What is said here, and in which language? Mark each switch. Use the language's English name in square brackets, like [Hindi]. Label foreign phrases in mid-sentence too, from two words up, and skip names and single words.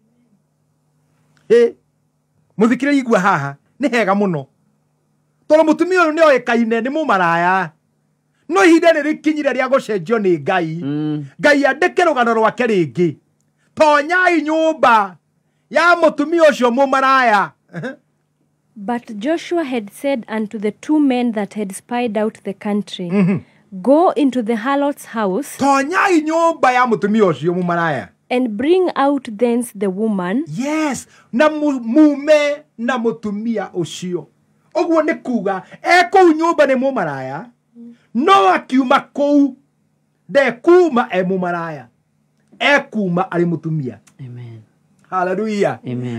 [Kikuyu] Mũthikĩrĩri igua haha nĩ hega mũno tondũ mũtumia ũyũ nĩ oĩkaine nĩ mũmaraya. No ihinda nĩ rĩkinyire rĩa gũcenjio nĩ Ngai. Ngai andĩke rũgano rwake rĩngĩ. Tonyai nyũmba ya mũtumia ũcio mũmaraya. [English] But Joshua had said unto the two men that had spied out the country, go into the harlot's house [Kikuyu] tonyai nyũmba ya mũtumia ũcio mũmaraya [English] and bring out thence the woman. Yes, [Kikuyu] na mume na mũtumia ũcio. Ũguo nĩ kuga kũu nyũmba nĩ mũmaraya no akiuma kũu ndekuma mũmaraya kuma arĩ mũtumia. [English] Amen. Hallelujah. Amen.